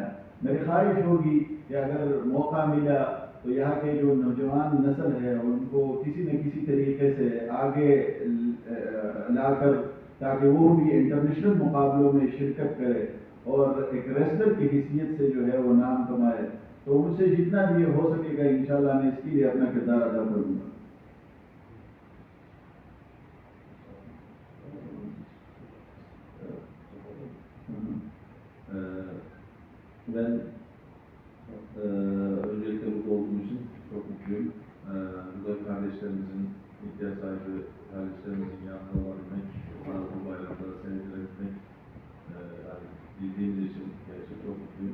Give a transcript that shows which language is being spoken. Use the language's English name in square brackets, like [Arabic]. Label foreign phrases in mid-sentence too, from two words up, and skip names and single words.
[Urdu] میری خواہش ہوگی کہ اگر موقع ملا تو یہاں کے جو نوجوان نسل ہے ان کو کسی نہ کسی طریقے سے آگے لا کر تاکہ وہ بھی انٹرنیشنل مقابلوں میں شرکت کرے اور ایک ریسلر کی حیثیت سے جو ہے وہ نام کمائے. تو ان سے جتنا بھی ہو سکے گا ان شاء اللہ میں اس کے لیے اپنا کردار ادا کروں گا. [Turkish] Ben öncelikle burada olduğum için çok mutluyum. Burada kardeşlerimizin, ihtiyaç sahibi kardeşlerimizin yanında olabilmek, bu bayramda sevgilenmek bildiğimiz için gerçekten çok mutluyum.